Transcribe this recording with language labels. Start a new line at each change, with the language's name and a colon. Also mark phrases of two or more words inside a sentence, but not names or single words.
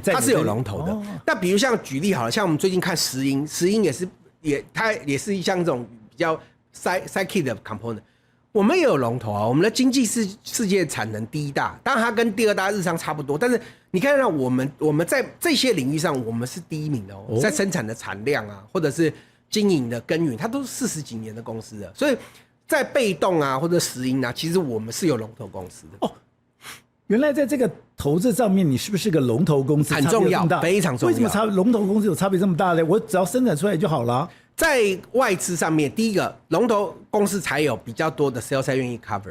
Chinese: 它是有龍頭的。那比如像舉例好了，像我們最近看石英它也是像這種比較 Side-kit 的 component， 我們也有龍頭我們的經濟世界產能第一大，當然它跟第二大日商差不多，但是你看到我們在這些領域上，我們是第一名的在生產的產量或者是經營的耕耘，它都是40幾年的公司了，所以在被動或者石英其實我們是有龍頭公司的原來在這個投資上面，你是不是個龍頭公司？很重要，非常重要。為什麼龍頭公司有差別這麼大呢？我只要生產出來就好了。在外資上面，第一個龍頭公司才有比較多的 sales 才願意 cover。